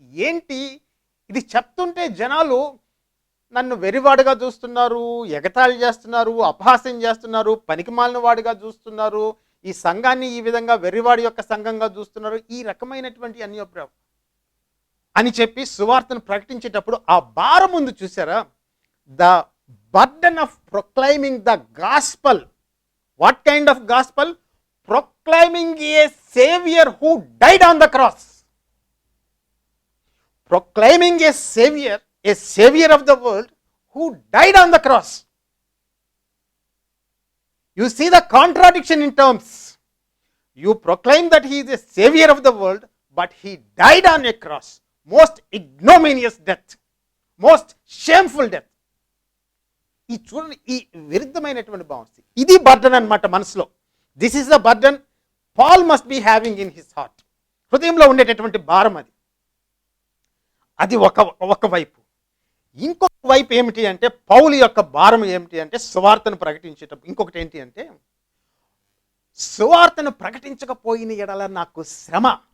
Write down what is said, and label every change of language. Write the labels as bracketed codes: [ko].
[te] ఏంటి ఇది చెప్తుంటే జనాలు నన్ను వెరివాడుగా చూస్తున్నారు, ఎగతాళి చేస్తున్నారు, అపహాస్యం చేస్తున్నారు, పనికిమాలిన వాడిగా చూస్తున్నారు, ఈ సంఘాన్ని ఈ విధంగా వెర్రివాడి యొక్క సంఘంగా చూస్తున్నారు, ఈ రకమైనటువంటి అన్యోప్రాయం అని చెప్పి సువార్తను ప్రకటించేటప్పుడు ఆ భారం ముందు చూసారా? [en] The burden of proclaiming the gospel. What kind of gospel? Proclaiming a saviour who died on the cross. Proclaiming a savior of the world who died on the cross. You see the contradiction in terms. You proclaim that he is a savior of the world, but he died on a cross. Most ignominious death, most shameful death. [te] ఈ చూడండి, ఈ విరుద్ధమైనటువంటి భావం, ఇది burden అన్నమాట మనసులో. [en] This is the burden Paul must be having in his heart. [te] హృదయంలో ఉండేటటువంటి భారం అది. అది ఒక వైపు. ఇంకొక వైపు ఏమిటి అంటే పౌలు యొక్క భారం ఏమిటి అంటే సువార్తను ప్రకటించేటప్పుడు ఇంకొకటి ఏంటి అంటే సువార్తను ప్రకటించకపోయిన ఎడల నాకు శ్రమ.